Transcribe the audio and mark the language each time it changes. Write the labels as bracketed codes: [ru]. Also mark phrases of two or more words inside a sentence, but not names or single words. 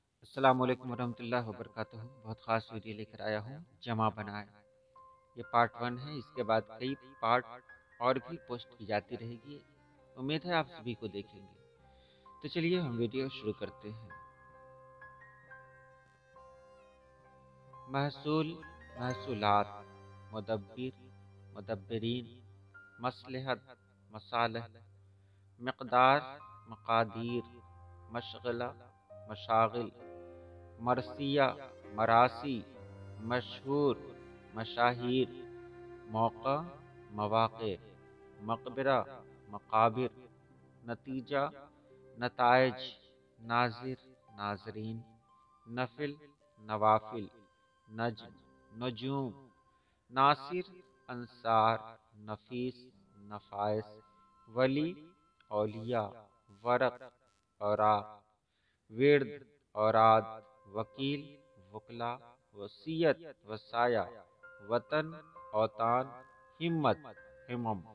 [ar] السلام علیکم ورحمۃ اللہ وبرکاتہ۔ [ur] بہت خاص ویڈیو لے کر آیا ہوں، جمع بنائے۔ یہ پارٹ 1 ہے، اس کے بعد کئی پارٹ اور بھی پوسٹ کی جاتی رہے گی۔ امید ہے آپ سبھی کو دیکھیں گے۔ تو چلیے ہم ویڈیو شروع کرتے ہیں۔ محصول، محصولات، مدبر، مدبرین، مصلحت، مصالح، مقدار، مقادیر، مشغلہ، مشاغل، مرثیہ، مراثی، مشہور، مشاہیر، موقع، مواقع، مقبرہ، مقابر، نتیجہ، نتائج، ناظر، ناظرین، نفل، نوافل، نجم، نجوم، ناصر، انصار، نفیس، نفائس، ولی، اولیاء، ورق، اوراق، ورد، اوراد، وکیل، وکلا، وصیت، وصایا، وطن، اوطان، ہمت، ہمم،